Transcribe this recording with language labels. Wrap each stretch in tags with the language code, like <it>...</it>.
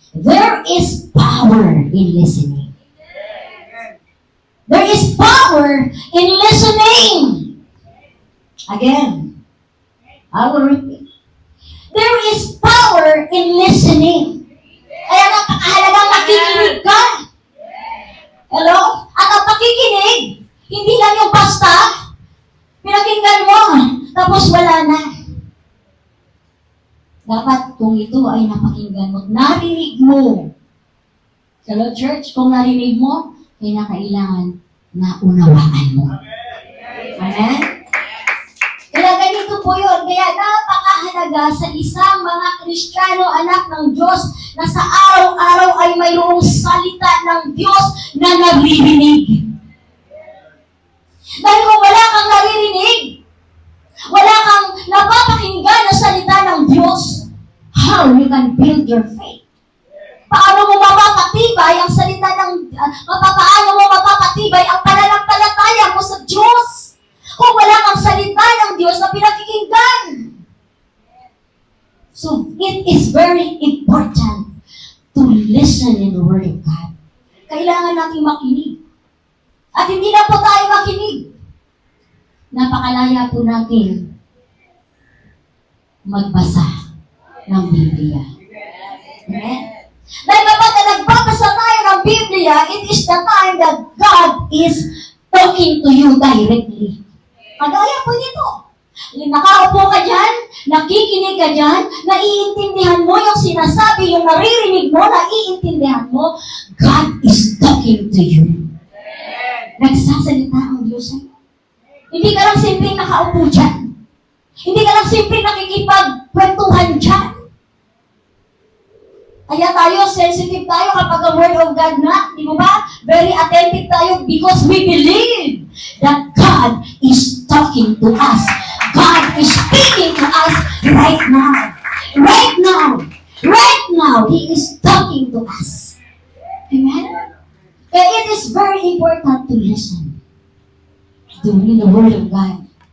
<en>There is power in listening. There is power in listening. Again, I will repeat. There is power in listening.</en> <tl>Kaya napakahalaga makikinig ka. Hello? At ang pakikinig, hindi lang yung basta, pinakinggan mo, tapos wala na. Dapat kung ito ay napakinggan mo, narinig mo. Hello, church, kung narinig mo, kailangan na unawaan mo. Amen? Kaya ganito po yun. Kaya napakahalaga sa isang mga Kristiyano, anak ng Diyos, na sa araw-araw ay mayroong salita ng Diyos na naririnig. Dahil kung wala kang naririnig, wala kang napapakinggan na salita ng Diyos,</tl> <en>how you can build your faith.</en> <tl>Paano mo mapapatibay ang salita ng, paano mo mapapatibay ang pananampalataya mo sa Diyos kung wala kang salita ng Diyos na pinakikinggan?</tl> <en>So, it is very important to listen in the Word of God.</en> <tl>Kailangan natin makinig. At hindi na po tayo makinig. Napakalaya po natin magbasa ng Biblia. Amen? Dahil kapag nagbabasa tayo ng Biblia,</tl> <en>it is the time that God is talking to you directly.</en> <tl>Kagaya po nito. Nakaupo ka dyan, nakikinig ka dyan, naiintindihan mo yung sinasabi, yung naririnig mo, naiintindihan mo,</tl> <en>God is talking to you.</en> <tl>Nagsasalita ang Diyos sa'yo. Hindi ka lang simpleng nakaupo dyan. Hindi ka lang simpleng nakikipagkwentuhan dyan. Kaya tayo, sensitive tayo kapag ang Word of God na, di mo ba?</tl> <en>Very attentive tayo because we believe that God is talking to us. God is speaking to us right now. Right now. Right now, He is talking to us. Amen? Kaya it is very important to listen to the Word of God.</en>